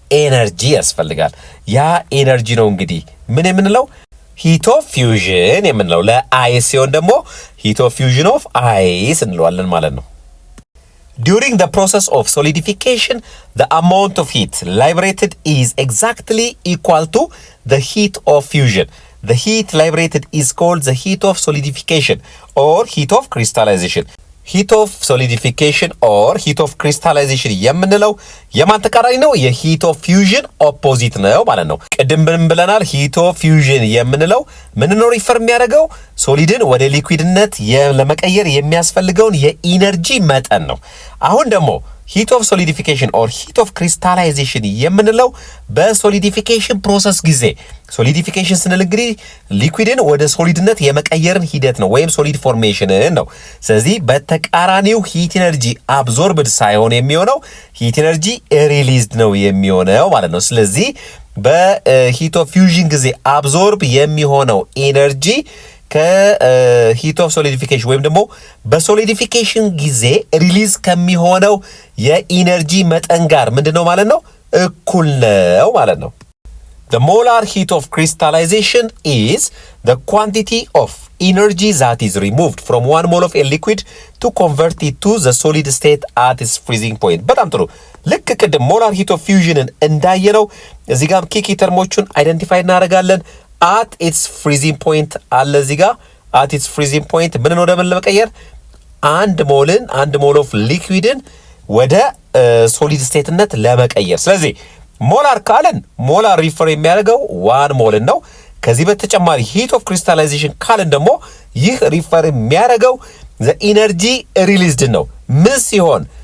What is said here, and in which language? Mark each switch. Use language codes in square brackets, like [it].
[am] ኤነርጂ ያስፈልጋል። ያ ኤነርጂ ነው እንግዲህ ምን የምንለው ሂት ኦፍ ፊውዥን የምንለው። ለአይስ ሲሆን ደግሞ ሂት ኦፍ ፊውዥን ኦፍ አይስ እንለዋለን ማለት ነው። [en] During the process of solidification, the amount of heat liberated is exactly equal to the heat of fusion. The heat liberated is called the heat of solidification or heat of crystallization. Heat of solidification or heat of crystallization [am] የምንለው የማን ተቃራኒ ነው? የሂት ኦፍ ፊውዥን ኦፖዚት ነው ማለት ነው። ቅድም ብለናል ሂት ኦፍ ፊውዥን የምንለው ምን ነው ሪፈር የሚያደርገው ሶሊድን ወደ ሊኩዊድነት ለመቀየር የሚያስፈልገውን የኢነርጂ መጠን ነው። አሁን ደግሞ ሂት ኦፍ ሶሊዲፊኬሽን ኦር ሂት ኦፍ ክሪስታላይዜሽን የምንለው በሶሊዲፊኬሽን ፕሮሰስ ጊዜ ሶሊዲፊኬሽን ስንል እንግዲህ ሊኩዊድን ወደ ሶሊድነት የመቀየርን ሂደት ነው ወይም ሶሊድ ፎርሜሽንን ነው። ስለዚህ በተቃራኒው ሂት ኢነርጂ አብዞርብድ ሳይሆን የሚሆነው ሂት ኢነርጂ ሪሊዝድ ነው የሚሆነው ማለት ነው። ስለዚህ በሂት ኦፍ ፊውዥን ጊዜ አብዞርብ የሚሆነው ኢነርጂ ከሂት ኦፍ ሶሊዲፊኬሽን ወይም ደግሞ በሶሊዲፊኬሽን ጊዜ ሪሊዝ ከሚሆነው የኢነርጂ መጠን ጋር ምንድነው ማለት ነው? እኩል ነው ማለት ነው። [en] The molar heat of crystallization is the quantity of energy that is removed from one mole of a liquid to convert it to the solid state at its freezing point. [am] በጣም ጥሩ። ልክ ቅድም molar heat of fusion እንዳየነው እዚህ ጋር ኪ ተርሞቹን አይደንቲፋይ እናደርጋለን። [en] at its freezing point [am] አለ እዚህ ጋር at its freezing point ምን ነው ደምን ለመቀየር አንድ ሞል ኦፍ ሊኩዊድን ወደ ሶሊድ ስቴትነት ለመቀየር። ስለዚህ ሞላር ካልን ሞላር ሪፈር የሚያደርገው ዋን ሞልን ነው። ከዚህ በተጨማሪ ሂት ኦፍ ክሪስታላይዜሽን ካልን ደግሞ ይህ ሪፈር የሚያደርገው ዘ ኢነርጂ ሪሊዝድ ነው። ምን ሲሆን